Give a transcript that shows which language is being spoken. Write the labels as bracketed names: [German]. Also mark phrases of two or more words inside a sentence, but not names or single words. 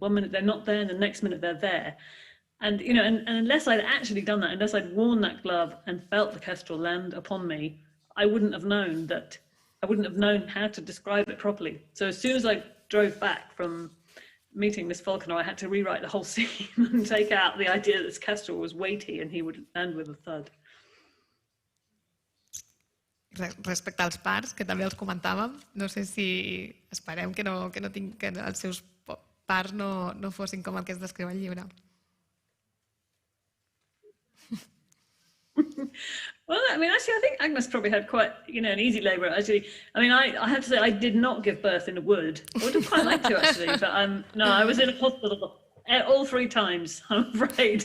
[English] 1 minute they're not there, and the next minute they're there. And, you know, and unless I'd actually done that, unless I'd worn that glove and felt the kestrel land upon me, I wouldn't have known how to describe it properly. So as soon as I drove back from meeting this falconer, I had to rewrite the whole scene and take out the idea that this kestrel was weighty and he would land with a thud. [Catalan] Respecte als parts, que també els comentàvem, no sé si esperem que els seus parts no fossin com el que es descriu al llibre. [English] Well, I mean, actually, I think Agnes probably had quite, you know, an easy labour. Actually, I mean, I have to say, I did not give birth in a wood. I would have quite liked to, actually, but no, I was in a hospital all 3 times, I'm afraid.